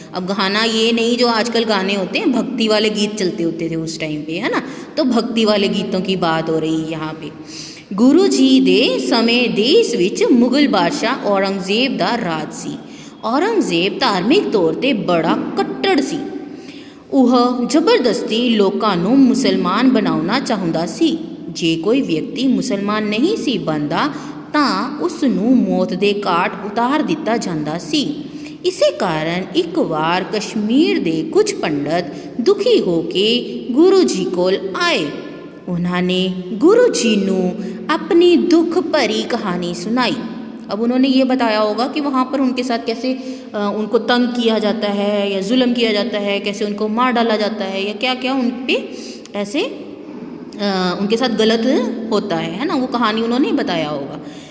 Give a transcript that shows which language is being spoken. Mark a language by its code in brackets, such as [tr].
[hi] अब गाना ये नहीं जो आजकल गाने होते हैं, भक्ति वाले गीत चलते होते थे उस टाइम पे, है ना। तो भक्ति वाले गीतों की बात हो रही है यहाँ पे। [pa] गुरु जी दे समय देश विच मुगल बादशाह औरंगजेब दा राज सी। औरंगजेब धार्मिक तौर ते बड़ा कट्टर सी। ਉਹ ਜ਼ਬਰਦਸਤੀ ਲੋਕਾਂ ਨੂੰ ਮੁਸਲਮਾਨ ਬਣਾਉਣਾ ਚਾਹੁੰਦਾ ਸੀ। ਜੇ ਕੋਈ ਵਿਅਕਤੀ ਮੁਸਲਮਾਨ ਨਹੀਂ ਸੀ ਬਣਦਾ ਤਾਂ ਉਸ ਨੂੰ ਮੌਤ ਦੇ ਘਾਟ ਉਤਾਰ ਦਿੱਤਾ ਜਾਂਦਾ ਸੀ। ਇਸੇ ਕਾਰਨ ਇੱਕ ਵਾਰ ਕਸ਼ਮੀਰ ਦੇ ਕੁਝ ਪੰਡਤ ਦੁਖੀ ਹੋ ਕੇ ਗੁਰੂ ਜੀ ਕੋਲ ਆਏ [hi] उन्होंने गुरु जी नू अपनी दुख भरी कहानी सुनाई। अब उन्होंने ये बताया होगा कि वहाँ पर उनके साथ कैसे उनको तंग किया जाता है या जुल्म किया जाता है, कैसे उनको मार डाला जाता है या क्या क्या उन पे ऐसे उनके साथ गलत होता है ना, वो कहानी उन्होंने बताया होगा।